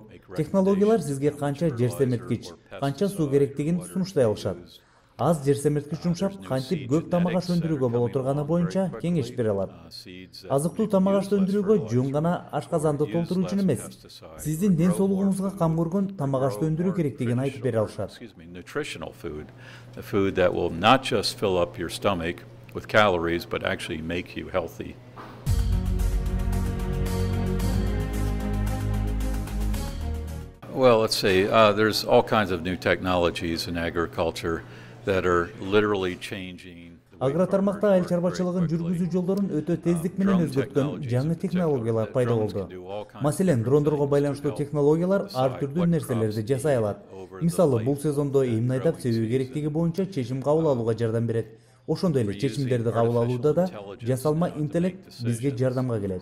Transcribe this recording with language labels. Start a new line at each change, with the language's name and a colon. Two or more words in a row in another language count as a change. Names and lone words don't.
Kyrgyz: Технологиялар сизге канча жер семирткич, канча суу керектигин сунуштай алышат. Аз жер семирткич жумшап, кантип көп тамак аш өндүрүүгө боло турганы боюнча кеңеш бере алат. Азыктуу тамак ашты өндүрүүгө жөн гана ашказанды толтуруу үчүн эмес, сиздин ден соолугуңузга кам көргөн тамак ашты өндүрүү керектигин айтып бере алышат.
English: Nutritional food, a food that will not just fill up your stomach with calories, but actually make you healthy. Well, let's say there's all kinds of new technologies in agriculture that are literally changing.
Kyrgyz: Агро тармакта айыл чарбачылыгын жүргүзүү жолдорун өтө тездик менен өзгөрткөн жаңы технологиялар пайда болду. Маселен, дрондорго байланыштуу технологиялар ар түрдүү нерселерди жасай алат. Мисалы, бул сезондо эмне айдап себүү керектиги боюнча чечим кабыл алууга жардам берет. Ошондой эле чечимдерди кабыл алууда да жасалма интеллект бизге жардамга келет.